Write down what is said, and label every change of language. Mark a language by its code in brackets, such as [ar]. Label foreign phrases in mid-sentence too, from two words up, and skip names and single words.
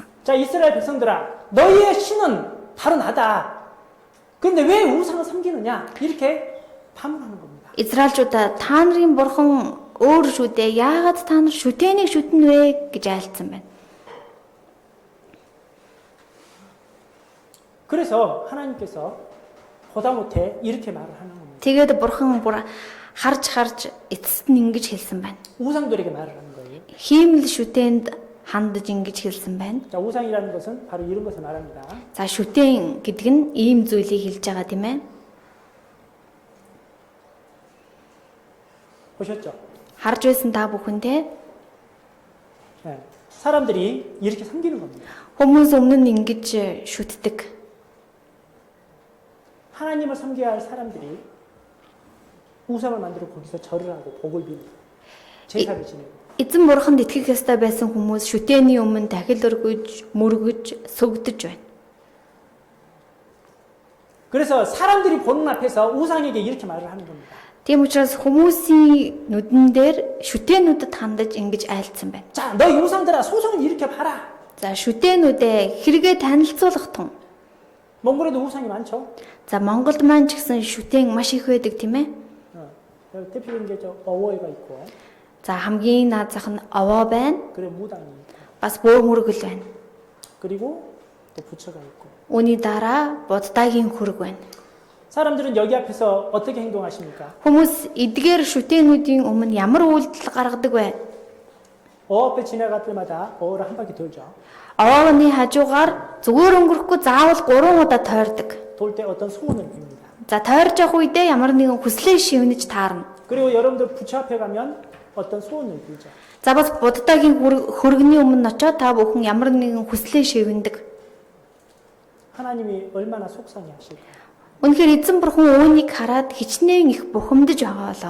[ko] 자, 이스라엘 백성들아, 너희의 신은 바로 나다. 근데 왜 우상을 섬기느냐? 이렇게 반문하는 겁니다. [mn] Израильчуудаа та нарын бурхан өөр шүү дээ. Яагаад та нар шүтээнийг шүтэн вэ гэж айлцсан байна. [ko] 그래서 하나님께서 보다못해 이렇게 말을 하는 겁니다. [mn] Тэгээд бурхан бүр харж эцэст нь ингэж хэлсэн байна. [ko] 우상들에게 말을 하는 거예요. [mn] Хиймэл шүтээнд хандаж ингэж хэлсэн байна. [ko] 자, 우상이라는 것은 바로 이런 것을 말합니다. [mn] За шүтээн гэдэг нь ийм зүйлийг хэлж байгаа тийм ээ. [ko] 보셨죠? [mn] Харж байсан та бүхэндээ [ko] 네. 사람들이 이렇게 섬기는 겁니다. [mn] хүмүүс өмнө нь ингэж шүтдэг. [ko] 하나님을 섬겨야 할 사람들이 우상을 만들어 거기서 절을 하고 복을 빌고 제사를 지내고 [mn] Эзэн бурханд итгэх ёстой байсан хүмүүс шүтээний өмнө дахил өргөж, мөргөж, сүгдэж байна. [ko] 그래서 사람들이 보는 앞에서 우상에게 이렇게 말을 하는 겁니다. [mn] Тийм учраас хүмүүсийн нүдэн дээр шүтээнүүдэд хандаж ингэж айлцсан байна. [ko] 자, 너희 우상들아 소송을 이렇게 봐라. [mn] За шүтээнүүдээ хэрэгээ танилцуулах тун. [ko] 몽골에도 우상이 많죠. [mn] За Монголд маань ч гэсэн шүтээн маш их байдаг тийм ээ. [ko] 여기 대표적인 게 저 어워이가 있고, [mn] За хамгийн наад зах нь овоо байна. [ko] 그리고 무당이 있고, [mn] Бас бөөр мөргөл байна. [ko] 그리고 또 부처가 있고. [mn] Үүний дараа буддагийн хүрэг байна. [ko] 사람들은 여기 앞에서 어떻게 행동하십니까? [mn] Хүмүүс эдгээр шүтээнүүдийн өмнө ямар үйлдэл гаргадаг вэ? [ko] 어 앞에 지나갈 때마다 어를 한 바퀴 돌죠. [mn] Овооны хажуугаар зүгээр өнгөрөхгүй заавал 3 удаа тойрдог. [ko] 돌 때 어떤 소원을 빕니다. [mn] За тойрж явах үедээ ямар нэгэн хүслээ шивнэж таарна. [ko] 그리고 여러분들 부처 앞에 가면 어떤 소원을 빌죠. [mn] За бас буддагийн хүргэний өмнө очоод та бүхэн ямар нэгэн хүслээ шивнэдэг. [ko] 하나님이 얼마나 속상해 하실까. [mn] Үнэхээр эзэн бурхан үүнийг хараад хичнээн их бухимдаж байгаа [ko] 자,